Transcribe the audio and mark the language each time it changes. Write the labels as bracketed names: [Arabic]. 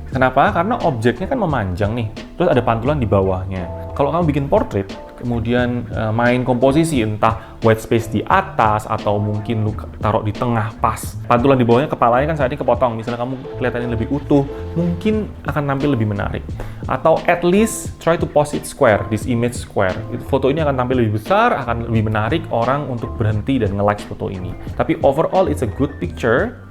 [Indonesian] Kenapa? Karena objeknya kan memanjang nih, terus ada pantulan di bawahnya. Kalau kamu bikin portrait, kemudian main komposisi, entah white space di atas atau mungkin lu taruh di tengah pas, pantulan di bawahnya, kepalanya kan saat ini kepotong, misalnya kamu kelihatannya lebih utuh, mungkin akan tampil lebih menarik. [English] Atau at least try to pose it square, this image square. [Indonesian] Foto ini akan tampil lebih besar, akan lebih menarik orang untuk berhenti dan nge-like foto ini. [English] Tapi overall it's a good picture.